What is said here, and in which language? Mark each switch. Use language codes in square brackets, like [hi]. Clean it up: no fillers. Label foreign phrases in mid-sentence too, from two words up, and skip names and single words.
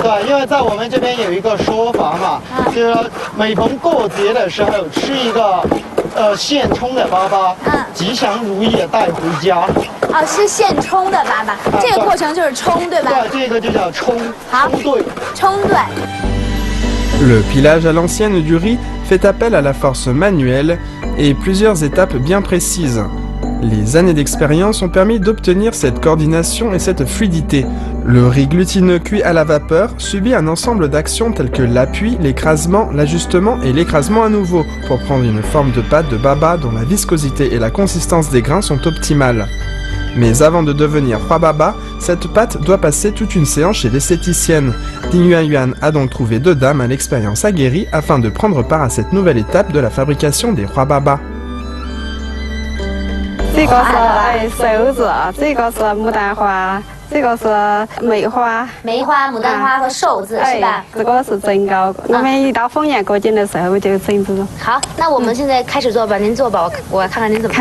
[zh] 对，因为在我们这边有一个说法嘛，就是说每逢过节的时候吃一个现冲的粑粑，吉祥如意带回家。哦，是现冲的粑粑，这个过程就是冲，对吧？对，这个就叫冲。好，冲对。冲对。 [fr] Le pilage à l'ancienne du riz fait appel à la force manuelle et plusieurs étapes bien précises. Les années d'expérience ont permis d'obtenir cette coordination et cette fluidité. Le riz glutineux cuit à la vapeur subit un ensemble d'actions telles que l'appui, l'écrasement, l'ajustement et l'écrasement à nouveau pour prendre une forme de pâte de baba dont la viscosité et la consistance des grains sont optimales. Mais avant de devenir Hua Baba, cette pâte doit passer toute une séance chez l'esthéticienne. Ding Yuanyuan a donc trouvé 2 dames à l'expérience aguerrie afin de prendre part à cette nouvelle étape de la fabrication des Hua Baba. [zh] 这个是手指，这个是牡丹花，这个是梅花。梅花、牡丹花和寿字是吧？这个是蒸糕。我们一到丰年过节的时候就蒸这个。好，那我们现在开始做吧，您做吧，我看看您怎么做。